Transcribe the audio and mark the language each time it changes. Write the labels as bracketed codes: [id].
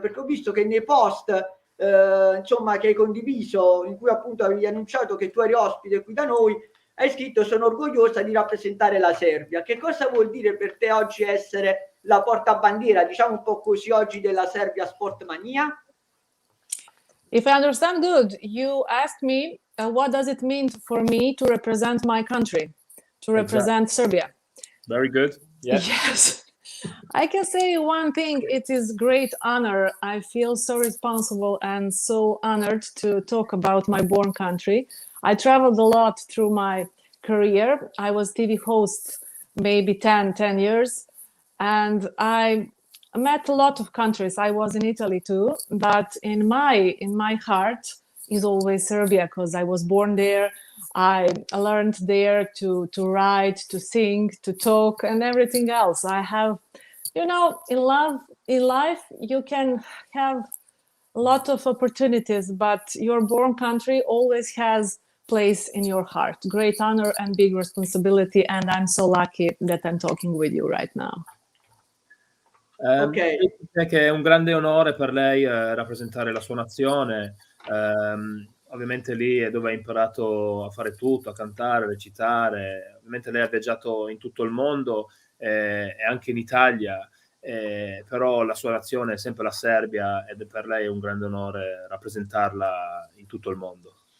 [it] Perché ho visto che nei post insomma, che hai condiviso, in cui appunto avevi annunciato che tu eri ospite qui da noi, hai scritto: sono orgogliosa di rappresentare la Serbia. Che cosa vuol dire per te oggi essere la portabandiera, diciamo un po' così, oggi della Serbia Sportmania? [en] If I understand good, you asked me what does it mean for me to represent my country, to represent Serbia. Very good. Yeah. Yes. I can say one thing, it is great honor. I feel so responsible and so honored to talk about my born country. I traveled a lot through my career. I was TV host maybe 10 years, and I met a lot of countries. I was in Italy too, but in my heart is always Serbia, because I was born there. I learned there to write, to sing, to talk, and everything else. I have, in life, you can have a lot of opportunities, but your born country always has place in your heart. Great honor and big responsibility, and I'm so lucky that I'm talking with you right now. Ok. [it] Che è un grande onore per lei rappresentare la sua nazione. Ovviamente lì è dove ha imparato a fare tutto, a cantare, recitare. Ovviamente lei ha viaggiato in tutto il mondo e anche in Italia, però la sua nazione è sempre la Serbia ed è per lei un grande onore rappresentarla in tutto il mondo.